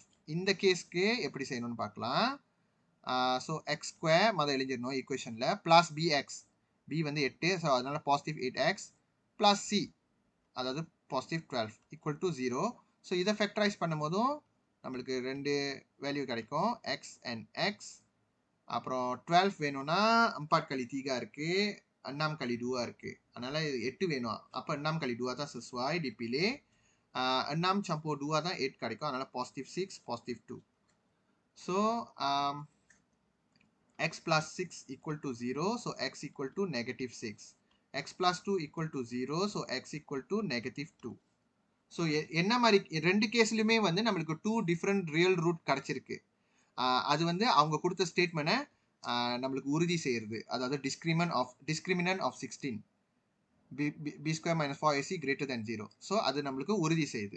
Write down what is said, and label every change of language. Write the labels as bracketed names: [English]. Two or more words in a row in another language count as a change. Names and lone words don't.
[Tamil] இந்த கேஸ்க்கு எப்படி செய்யணும்னு பார்க்கலாம். ஸோ [English] x square [Tamil] மொதல் எழுதிடணும் ஈக்குவேஷனில், [English] plus bx, [Tamil] பி வந்து 8, ஸோ அதனால [English] positive 8x plus c, [Tamil] அதாவது [English] positive 12 equal to 0. [Tamil] ஸோ இதை ஃபேக்டரைஸ் பண்ணும் போதும் நம்மளுக்கு ரெண்டு வேல்யூ கிடைக்கும், [English] x and x. [Tamil] அப்புறம் 12 வேணும்னா 4 கழி 3 இருக்கு, 6 கழி 2 இருக்கு, அதனால 8 வேணும். அப்போ 6 கழி 2 தான் [Malay] sesuai dipilih. [Tamil] 6 campur 2 தான் 8 கிடைக்கும், அதனால [English] positive 6, positive 2. So x plus 6 equal to 0, so x equal to negative 6. x plus 2 equal to 0, so x equal to negative 2. [Tamil] ஸோ என்ன மாதிரி ரெண்டு கேஸ்லையுமே வந்து நம்மளுக்கு 2 [English] different real root [Tamil] கிடச்சிருக்கு. அது வந்து அவங்க கொடுத்த ஸ்டேட்மெண்ட்டை நம்மளுக்கு உறுதி செய்யறது, அதாவது [English] discriminant of 16 b square minus 4ac greater than 0. [Tamil] ஸோ அது நம்மளுக்கு உறுதி செய்யுது.